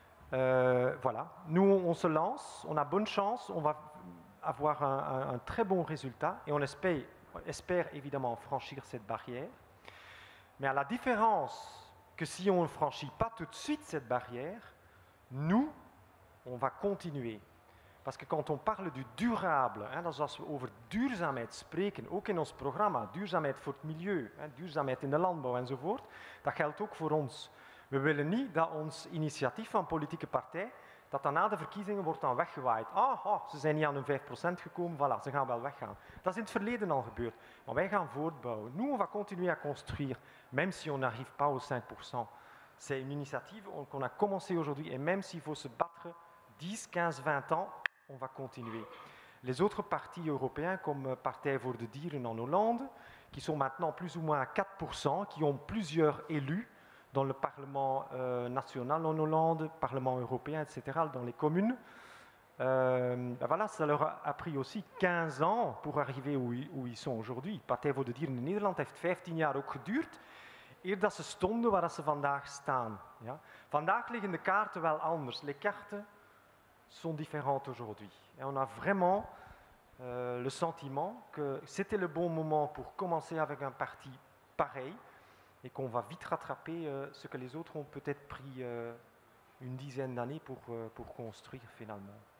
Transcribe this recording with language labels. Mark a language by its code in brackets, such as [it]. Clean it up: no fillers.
[fr] Voilà, nous on se lance, on a bonne chance, on va avoir un très bon résultat et on espère évidemment franchir cette barrière. Mais à la différence que si on ne franchit pas tout de suite cette barrière, nous, on va continuer. Parce que quand on parle du durable, [nl] dus als we over duurzaamheid spreken, ook in ons programma, duurzaamheid voor het milieu, duurzaamheid in de landbouw enzovoort, dat geldt ook voor ons. We willen niet dat ons initiatief van politieke partij, dat dan na de verkiezingen wordt dan weggewaaid. Ze zijn niet aan hun 5% gekomen, voilà, ze gaan wel weggaan. Dat is in het verleden al gebeurd. Maar wij gaan voortbouwen. [fr] Nous, on va continuer à construire, même si on n'arrive pas aux 5%. C'est une initiative qu'on a commencé aujourd'hui, et même s'il faut se battre 10, 15, 20 ans, on va continuer. Les autres partis européens, comme Partij voor de Dieren en Hollande, qui sont maintenant plus ou moins à 4%, qui ont plusieurs élus dans le Parlement national en Hollande, Parlement européen, etc., dans les communes. Voilà, ça leur a pris aussi 15 ans pour arriver où ils sont aujourd'hui. [nl] Partij voor de Dieren in Nederland heeft 15 jaar ook geduurd, eer dat ze stonden waar ze vandaag staan. Ja. Vandaag liggen de kaarten wel anders. [fr] Les cartes sont différentes aujourd'hui. Et on a vraiment le sentiment que c'était le bon moment pour commencer avec un parti pareil et qu'on va vite rattraper ce que les autres ont peut-être pris une dizaine d'années pour construire finalement.